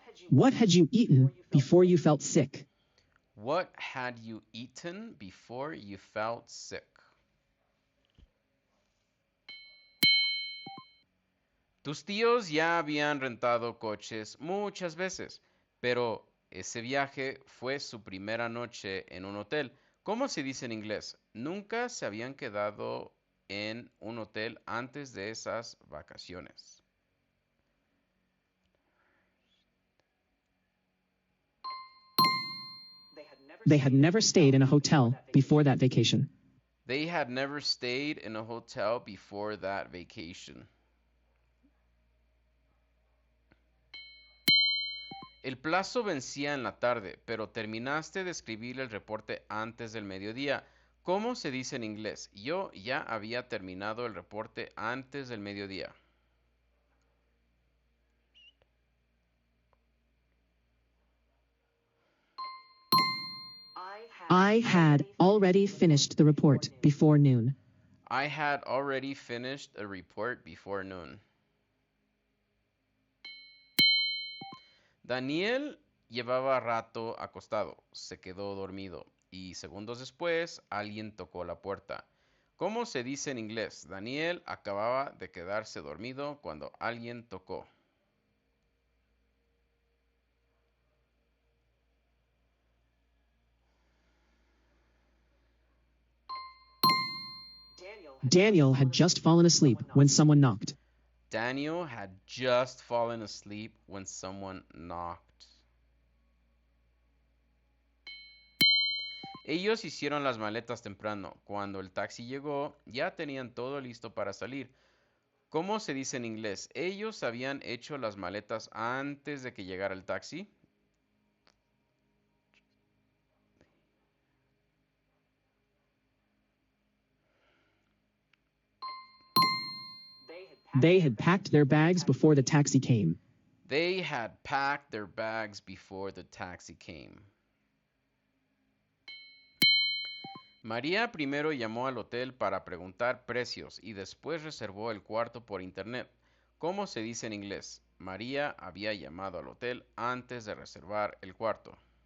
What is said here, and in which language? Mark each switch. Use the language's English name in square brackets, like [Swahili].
[English] What had you eaten before you felt sick? What had you eaten before you felt sick? [Spanish] Tus tíos ya habían rentado coches muchas veces, pero ese viaje fue su primera noche en un hotel. ¿Cómo se dice en inglés? Nunca se habían quedado en un hotel antes de esas vacaciones. [English] They had never stayed in a hotel before that vacation. They had never stayed in a hotel before that vacation. [Spanish] El plazo vencía en la tarde, pero terminaste de escribir el reporte antes del mediodía. ¿Cómo se dice en inglés? Yo ya había terminado el reporte antes del mediodía. [English] I had already finished the report before noon. I had already finished a report before noon. [Spanish] Daniel llevaba rato acostado, se quedó dormido y segundos después alguien tocó la puerta. ¿Cómo se dice en inglés? Daniel acababa de quedarse dormido cuando alguien tocó. [English] Daniel had just fallen asleep when someone knocked. Daniel had just fallen asleep when someone knocked. [Spanish] Ellos hicieron las maletas temprano. Cuando el taxi llegó, ya tenían todo listo para salir. ¿Cómo se dice en inglés? Ellos habían hecho las maletas antes de que llegara el taxi. [English] They had packed their bags before the taxi came. They had packed their bags before the taxi came. [Spanish] María primero llamó al hotel para preguntar precios y después reservó el cuarto por internet. ¿Cómo se dice en inglés? María había llamado al hotel antes de reservar el cuarto.